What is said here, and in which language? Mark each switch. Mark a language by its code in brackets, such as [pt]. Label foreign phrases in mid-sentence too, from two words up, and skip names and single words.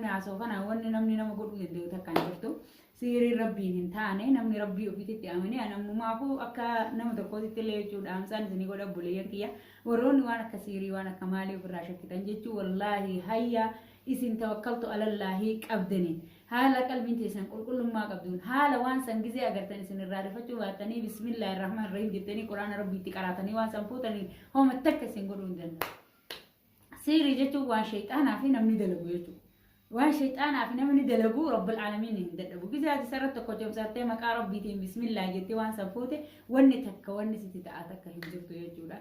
[om] haasa'u kana wanni namni nama godhuu danda'u takka hin jirtu siiriin rabbiin hin taane namni rabbii ofiitti amane anamumaafu akka nama tokkootti illee jechuudha amsaan isinii godha buleeyyan kiyya warroonni waan akka siirii waan akka maalii ofirraa shakkitan jechuu wallaahi hayya isin [ar] توكلتم على الله [om] qabdanii haala qalbiin teessan qulqullummaa qabduun haala waan san gizee agartan isin irraa rifachuu baattanii [ar] بسم الله الرحمن الرحيم [om] jettanii quraana rabbiitti qaraatanii waan san fuutanii homa takka isin godhuu hin danda'u. Siirii jechuun waan shayxaanaa fi namni dalagu jechuudha. Waan shayxaanaa fi namni dalagu [ar] رب العالمين [om] hin dadhabu. Gizee ati sarara tokko jomsattee maqaa rabbiitiin bismillah jettee waan san fuute wanni takka wanni sitti ta'a takka hin jirtu jechuudha.